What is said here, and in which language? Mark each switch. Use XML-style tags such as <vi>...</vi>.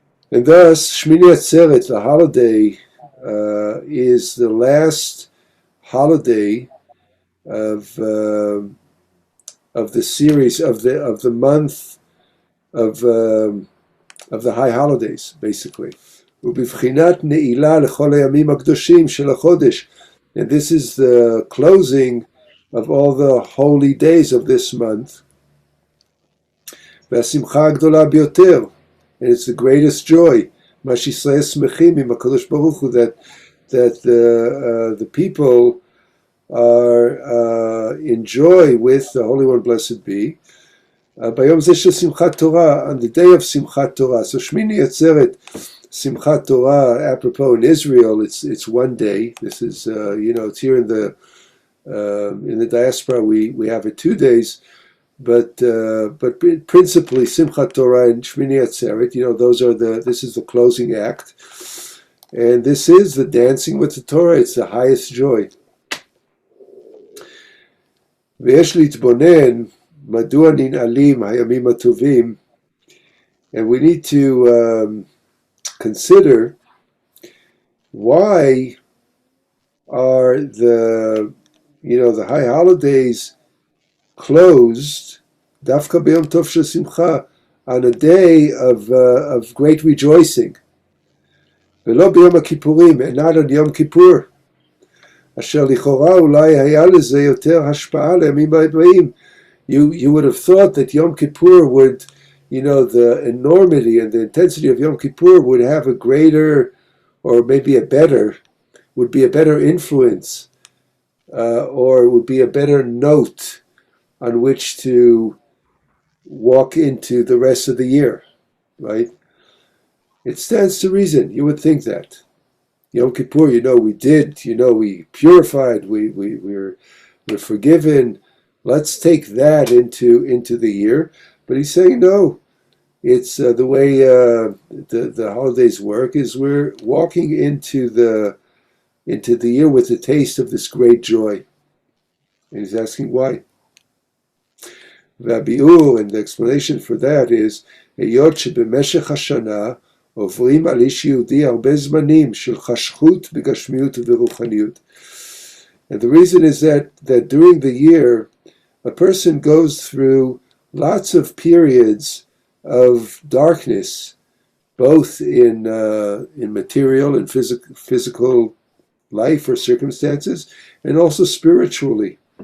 <en>And thus, Shmini Atzeret, the holiday, is the last holiday of the series of the month of the high holidays, basically.</en> <he>ובבחינת נעילה לכל הימים הקדושים של החודש.</he> <en>And this is the closing of all the holy days of this month.</en> <he>והשמחה הגדולה ביותר,</he> <en>and it's the greatest joy,</en> <he>מה שישראל שמחים עם הקדוש ברוך הוא,</he> <en>that the people are in joy with the Holy One, blessed be.</en> <he>ביום זה של שמחת תורה,</he> <en>on the day of</en> <he>שמחת תורה.</he> <en>So Shmini Atzeret, Simhat Torah, apropos in Israel, it's one day. This is it's here in the diaspora we have it 2 days, but principally Simchat Torah and Shmini Atzeret. This is the closing act, and this is the dancing with the Torah. It's the highest joy.</en> <he>ויש להתבונן מדוע ננעלים הימים הטובים,</he> <en>and we need to consider why are the high holidays closed dafka b'yom tov shel simcha, on a day of great rejoicing.</en> <he>ולא ביום הכיפורים,</he> <en>and not on Yom Kippur,</en> <he>אשר לכאורה אולי היה לזה יותר השפעה לימים הבאים.</he> <en>You would have thought that Yom Kippur would, the enormity and the intensity of Yom Kippur would have a greater, or maybe would be a better influence, or would be a better note on which to walk into the rest of the year, right? It stands to reason. You would think that. Yom Kippur, we purified, we're forgiven. Let's take that into the year. But he's saying no. It's the way the holidays work is we're walking into the year with a taste of this great joy. And he's asking why.</en> <he>והביאור,</he> <en>and the explanation for that is,</en> <he>היות שבמשך השנה עוברים על איש יהודי הרבה זמנים של חשכות בגשמיות וברוחניות.</he> <en>And the reason is that during the year, a person goes through lots of periods of darkness, both in material and physical life or circumstances, and also spiritually.</en>